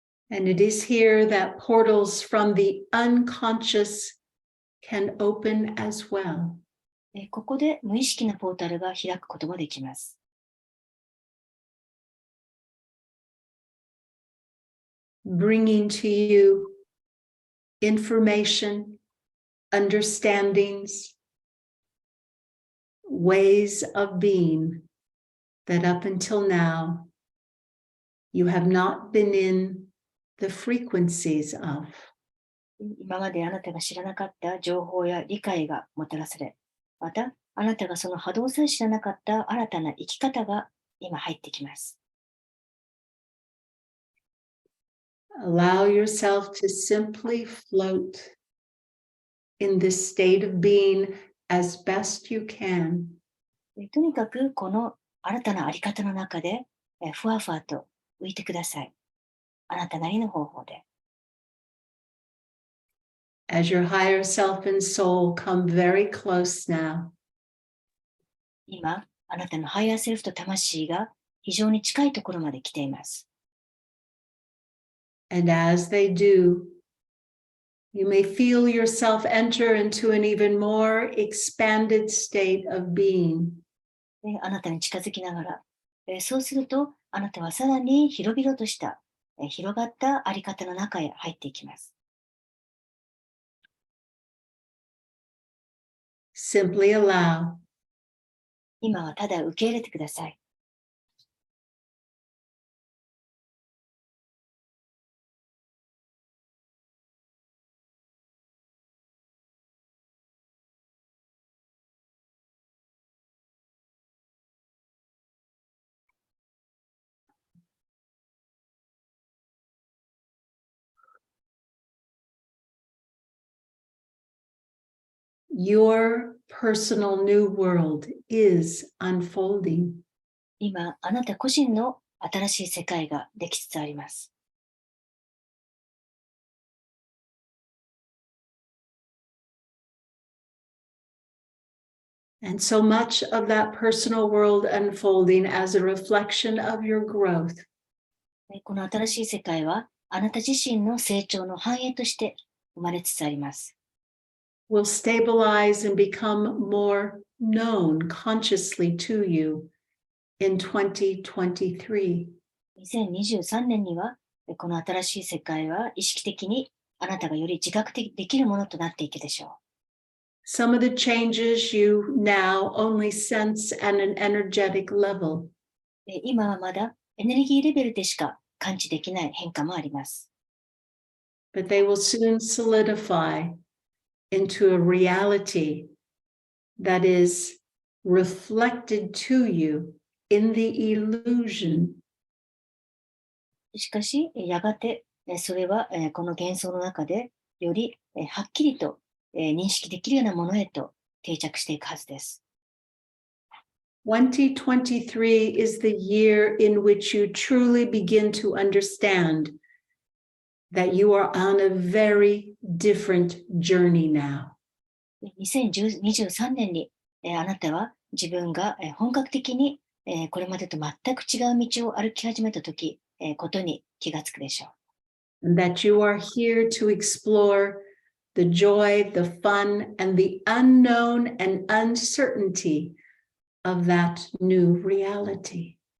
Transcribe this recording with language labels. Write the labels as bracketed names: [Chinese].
[English] And it is here that portals from the unconscious can open as well. [Japanese] ここで無意識なポータルが開くこともできます。 [English] Bringing to you information, understandings, ways of being that up until now you have not been in the frequencies of. [Japanese] 今まであなたが知らなかった情報や理解がもたらされ、またあなたがその波動さえ知らなかった新たな生き方が今入ってきます。 [English] Allow yourself to simply float in this state of being as best you can. [Japanese] とにかくこの新たなあり方の中でふわふわと浮いてください。あなたなりの方法で。 [English] As your higher self and soul come very close now. [Japanese] 今、あなたのハイヤーセルフと魂が非常に近いところまで来ています。 [English] And as they do, you may feel yourself enter into an even more expanded state of being. [Japanese] あなたに近づきながら、そうすると、あなたはさらに広々とした、広がったあり方の中へ入っていきます。 [English] Simply allow. [Japanese] 今はただ受け入れてください。 [English] Your personal new world is unfolding. [Japanese] 今、あなた個人の新しい世界ができつつあります。 [English] And so much of that personal world unfolding as a reflection of your growth [Japanese] この新しい世界は、あなた自身の成長の反映として生まれつつあります。 [English] will stabilize and become more known consciously to you in 2023. [Japanese] 2023年には、この新しい世界は意識的にあなたがより自覚できるものとなっていくでしょう。 [English] some of the changes you now only sense at an energetic level. [Japanese] 今はまだエネルギーレベルでしか感知できない変化もあります。 [English] But they will soon solidify into a reality that is reflected to you in the illusion. [Japanese] しかし、やがてそれはこの幻想の中でよりはっきりと認識できるようなものへと定着していくはずです。 [English] 2023 is the year in which you truly begin to understand that you are on a very different journey now. [Japanese] 2023年にあなたは自分が本格的にこれまでと全く違う道を歩き始めたことに気がつくでしょう。 [English] And that you are here to explore the joy, the fun, and the unknown and uncertainty of that new reality.